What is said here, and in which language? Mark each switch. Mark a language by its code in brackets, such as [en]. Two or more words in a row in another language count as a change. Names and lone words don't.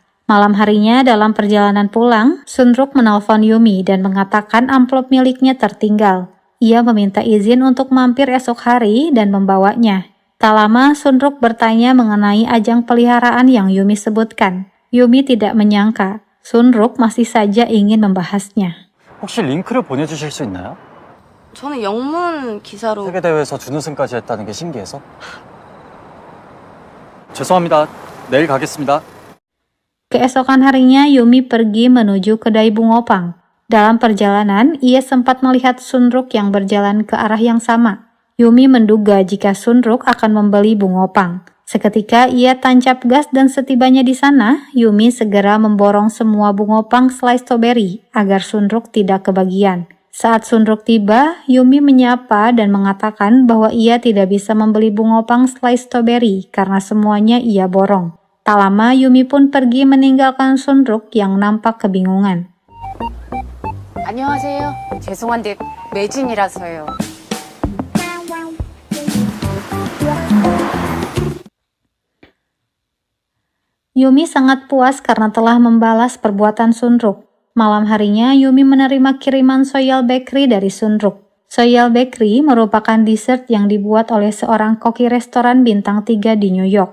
[id] Malam harinya dalam perjalanan pulang, Sunruk menelpon Yumi dan mengatakan amplop miliknya tertinggal. Ia meminta izin untuk mampir esok hari dan membawanya. Tak lama, Sunruk bertanya mengenai ajang peliharaan yang Yumi sebutkan. Yumi tidak menyangka, Sunruk masih saja ingin membahasnya. [ko] 혹시 링크를 보내주실 수 있나요? 저는 영문 기사로 세계대회에서 준우승까지 했다는 게 신기해서. 죄송합니다. 내일 가겠습니다. [id] Keesokan harinya, Yumi pergi menuju kedai bungopang. Dalam perjalanan, ia sempat melihat Sunruk yang berjalan ke arah yang sama. Yumi menduga jika Sunruk akan membeli bungopang. Seketika ia tancap gas dan setibanya di sana, Yumi segera memborong semua bungopang [en] slice strawberry [id] agar Sunruk tidak kebagian. Saat Sunruk tiba, Yumi menyapa dan mengatakan bahwa ia tidak bisa membeli bungopang [en] slice strawberry [id] karena semuanya ia borong. Tak lama Yumi pun pergi meninggalkan Sunruk yang nampak kebingungan. [ko] 안녕하세요. 죄송한데 매진이라서요. [id] Yumi sangat puas karena telah membalas perbuatan Sunruk. Malam harinya, Yumi menerima kiriman Soyal Bakery dari Sunruk. Soyal Bakery merupakan dessert yang dibuat oleh seorang koki restoran bintang 3 di New York.